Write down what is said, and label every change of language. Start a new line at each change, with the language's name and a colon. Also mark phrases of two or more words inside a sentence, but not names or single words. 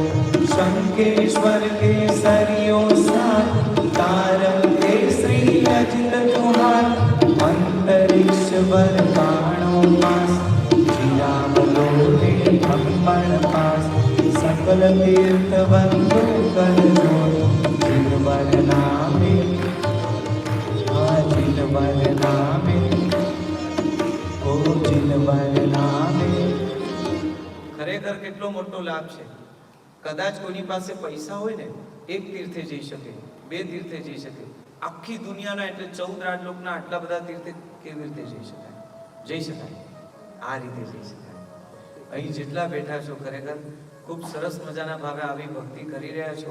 Gujarati: શંકેશ્વર કે સરિયો સાથ, તારક કે શ્રી અજિત જોહાર, અંતરિક્ષ વર બાણો પાસ, જિયા બલોલે અંબર પાસ. સકલ તીર્થ બંધુ કર જોડ જિનવર નામે જિનવર નામે ઓ જિનવર નામે। ખરેખર કેટલો મોટો લાભ છે. કદાચ કોઈની પાસે પૈસા હોય ને, એક તીર્થે જઈ શકે, બે તીર્થે જઈ શકે, આખી દુનિયાના એટલે 14 રાજલોકના આટલા બધા તીર્થે કેવી રીતે જઈ શકાય? જઈ શકાય, આ રીતે જઈ શકાય. અહીં જેટલા બેઠા છો ખરેખર ખૂબ સરસ મજાના ભાવે આવી ભક્તિ કરી રહ્યા છો.